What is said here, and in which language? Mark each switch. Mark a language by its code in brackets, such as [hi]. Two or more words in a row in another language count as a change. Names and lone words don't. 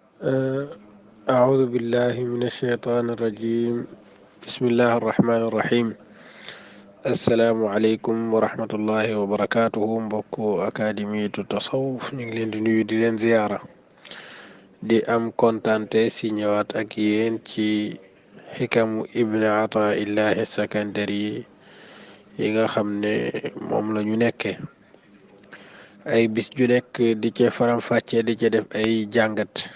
[ar] أه، أعوذ بالله من الشيطان الرجيم. بسم الله الرحمن الرحيم. السلام عليكم ورحمة الله وبركاته. [wo] mbokku académie du tasawuf ñu ngi leen di nuyu di leen ziyaara di am kontante si ñëwaat ak yéen ci xikamu ibn ataillahi sakandari yi nga xam ne moom la ñu nekke ay bis ju nekk di ca faram-fàcce di ca def ay jàngat.